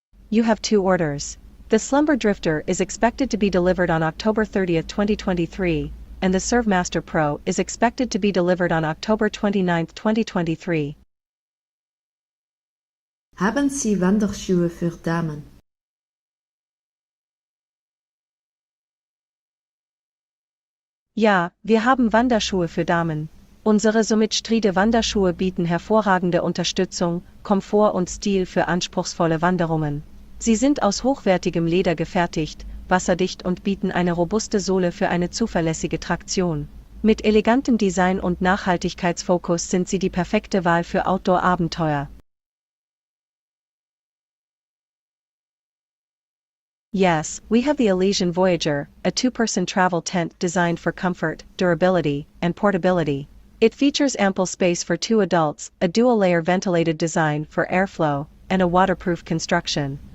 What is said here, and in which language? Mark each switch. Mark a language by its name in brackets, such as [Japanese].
[English] You have 2 orders. The Slumber Drifter is expected to be delivered on October 30, 2023, and the Serve Master Pro is expected to be delivered on October 29, 2023. [German] Haben Sie Wanderschuhe für Damen? Ja, wir haben Wanderschuhe für Damen. Unsere somit Stride Wanderschuhe bieten hervorragende Unterstützung, Komfort und Stil für anspruchsvolle Wanderungen. Sie sind aus hochwertigem Leder gefertigt, wasserdicht und bieten eine robuste Sohle für eine zuverlässige Traktion. Mit elegantem Design und Nachhaltigkeitsfokus sind sie die perfekte Wahl für Outdoor-Abenteuer. [English] Yes, we have the Elysian Voyager, a two-person travel tent designed for comfort, durability, and portability. It features ample space for 2 adults, a dual-layer ventilated design for airflow, and a waterproof construction.